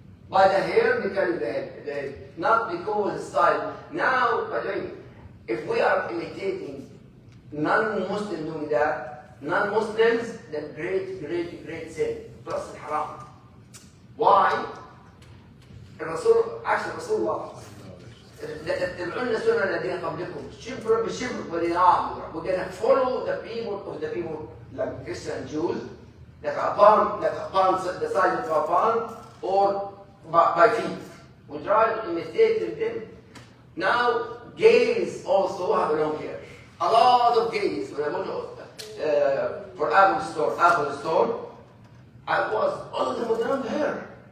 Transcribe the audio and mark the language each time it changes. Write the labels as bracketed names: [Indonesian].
[English] By the hair, they carry the head. Not because of style. Now, by the way, if we are imitating non-Muslims doing that, non-Muslims, then great sin. Plus it's haram. Why? Rasulullah, [Arabic] اتبعون السنة الذين قبلكم شبر بشبر وذراع بذراع. [English] We're going to follow the people like Christian Jews, like a palm, the size of a palm, or by feet. We try to imitate them. Now, gays also have long hair. A lot of gays, when I go for Apple store, all of them with long hair.